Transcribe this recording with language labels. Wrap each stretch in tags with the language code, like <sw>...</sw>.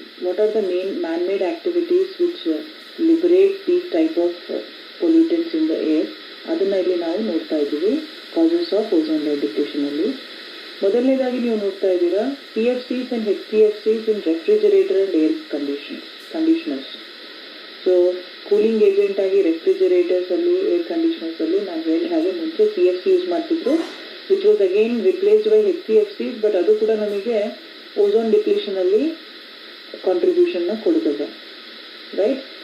<en>What are the main man made activities which liberate these type of pollutants in the air?</en> <kn>ಅದನ್ನ ಇಲ್ಲಿ ನಾವು ನೋಡ್ತಾ ಇದ್ದೀವಿ</kn> <en>causes of ozone layer depletion</en> <kn>ಅಲ್ಲಿ. ಮೊದಲನೇದಾಗಿ ನೀವು ನೋಡ್ತಾ ಇದ್ದೀರಾ</kn> <en>CFCs and HCFCs in refrigerator and air conditioners.</en> <kn>So cooling agent ಆಗಿ ರೆಫ್ರಿಜರೇಟರ್ಸ್ ಅಲ್ಲಿ, ಏರ್ ಕಂಡೀಷನರ್ಸ್ ಅಲ್ಲಿ ನಾನು ಹೇಳಿದ ಹಾಗೆ ಮುಂಚೆ CFC ಯೂಸ್ ಮಾಡ್ತಿದ್ರು,</kn> <en>Which was again replaced by HCFCs.</en> <kn>But ಅದು ಕೂಡ ನಮಗೆ ಓಝೋನ್ ಡಿಪ್ಲೀಷನ್ ಅಲ್ಲಿ ಕಾಂಟ್ರಿಬ್ಯೂಷನ್ ನ ಕೊಡುತ್ತದೆ, ರೈಟ್?</kn>